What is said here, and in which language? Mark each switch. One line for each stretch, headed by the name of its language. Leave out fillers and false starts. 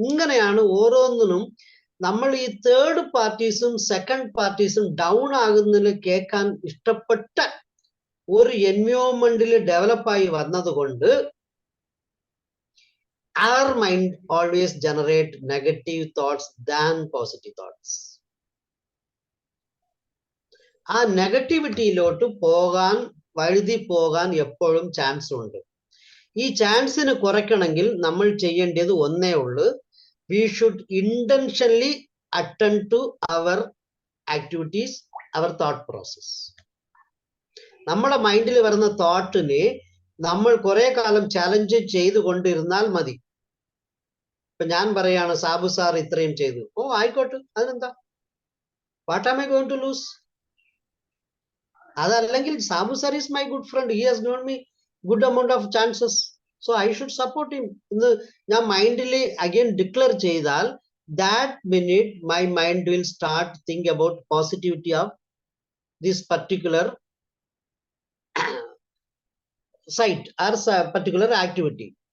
Malayalam: ഇങ്ങനെയാണ് ഓരോന്നിനും നമ്മൾ ഈ തേർഡ് പാർട്ടീസും സെക്കൻഡ് പാർട്ടീസും ഡൗൺ ആകുന്നതിൽ കേൾക്കാൻ ഇഷ്ടപ്പെട്ട ഒരു എൻവയോൺമെന്റിൽ ഡെവലപ്പായി വന്നതുകൊണ്ട്
English: our mind always generate negative thoughts than positive thoughts.
Malayalam: ആ നെഗറ്റിവിറ്റിയിലോട്ട് വഴുതി പോകാൻ എപ്പോഴും ചാൻസ് ഉണ്ട്. ഈ ചാൻസിന് കുറയ്ക്കണമെങ്കിൽ നമ്മൾ ചെയ്യേണ്ടത് ഒന്നേ ഉള്ളൂ,
English: we should intentionally attend to our activities, our thought process.
Malayalam: നമ്മുടെ മൈൻഡിൽ വരുന്ന തോട്ടിനെ നമ്മൾ കുറെ കാലം ചാലഞ്ച് ചെയ്തുകൊണ്ടിരുന്നാൽ മതി. ഇപ്പൊ ഞാൻ പറയാണ് സാബു സാർ ഇത്രയും ചെയ്തു, ആയിക്കോട്ടെ, അതിനെന്താ,
English: What am I going to lose? അതല്ലെങ്കിൽ Sabu sir is my good friend, he has given me good amount of chances, so I should support him
Malayalam: എന്ന് ഞാൻ മൈൻഡിൽ അഗൈൻ ഡിക്ലെയർ ചെയ്താൽ,
English: that minute my mind will start think about positivity of this particular site or particular activity.